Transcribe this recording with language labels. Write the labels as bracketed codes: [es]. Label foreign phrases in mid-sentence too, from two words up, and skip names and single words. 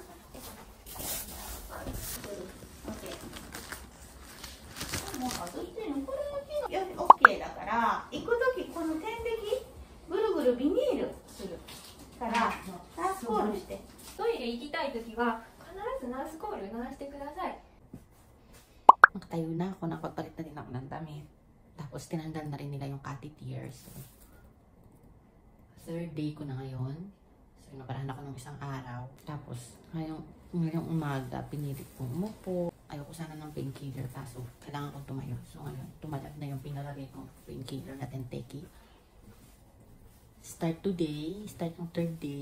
[ja] もう外してる。これだけオッケーだから、行くときこの点滴ぐるぐるビニールするからナースコールして。トイレ行きたいときは必ずナースコール鳴らしてください。 [tl] Nakatayo na ako, nakapagpalit na din ako ng damit. Tapos tinanggal na rin nila yung [en] catty tears. [tl] So, [en] third day [tl] ko na ngayon. So, naparahan ako ng isang araw. Tapos, ngayong umaga, pinilit kong umupo. Ayoko sana ng painkiller, kaso kailangan kong tumayo. So, ngayon, tumalag na yung pinalagay kong painkiller na Tenteki. [en] Start today, start yung third day.